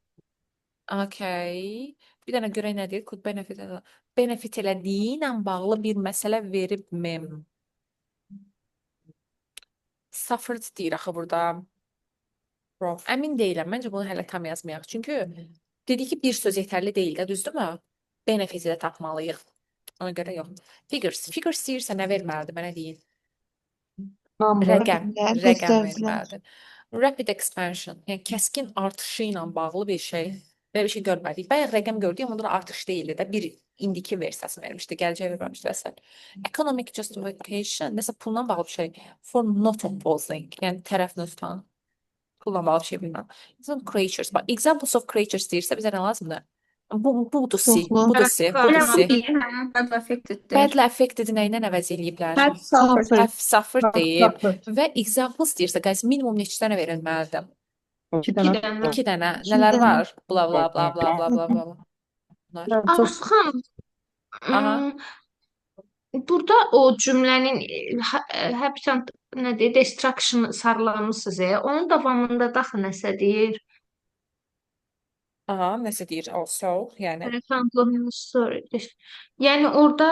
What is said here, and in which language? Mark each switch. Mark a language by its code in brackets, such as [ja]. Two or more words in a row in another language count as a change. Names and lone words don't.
[az] Okay. Bir dənə görək nə deyir? [en] Could benefit [az] elədiyi ilə bağlı bir məsələ veribmi? Suffered deyir axı burada. Wrong. Əmin deyiləm. Məncə bunu hələ tam yazmayaq. Çünki dedik ki, bir söz yetərli deyil də, düzdürmü? Benefit-i də tapmalıyıq. Ona görə yox. Figures. Figures deyirsə nə verməlidir? Mənə deyin. [en] Number. [az] Rəqəm. Rəqəmlər, Rəqəm göstəricilər. verməlidir. [en] Rapid expansion. [az] Yəni kəskin artışı ilə bağlı bir şey. Belə bir şey görmədik. Bayaq rəqəm gördük, amma onda da artış deyildi də. Bir indiki versiyasını vermişdi, gələcək verməmişdi vəsəl. [en] Economic justification, [az] nəsə pulla bağlı bir şey. [en] For not opposing, [az] yəni tərəfini tutan. Pulla bağlı bir şey bilmirəm. Some creatures, bax, [en] examples of creatures [az] deyirsə bizə nə lazımdır? Budur C, Çoxlu. budur C, budur C. [en] Bad affected-dir. Badly affected [az] nə ilə əvəz eləyiblər? [en] Bad suffered. Suffered. Have suffered deyib. Suffered. [az] Və examples deyirsə, guys, minimum neçə dənə verilməlidir? 2 İki dənə. dənə. 2 dənə. İki Nələr dənə. var? Bla bla bla bla bla bla bla. Bunlar. [tr] Yani çok [az] Arzu xanım, Aha. burada o cümlənin habitat nədir? Destruction sarılamısınız. Onun davamında daxı nəsə deyir. Aha, nəsə deyir also, yəni. Yəni orada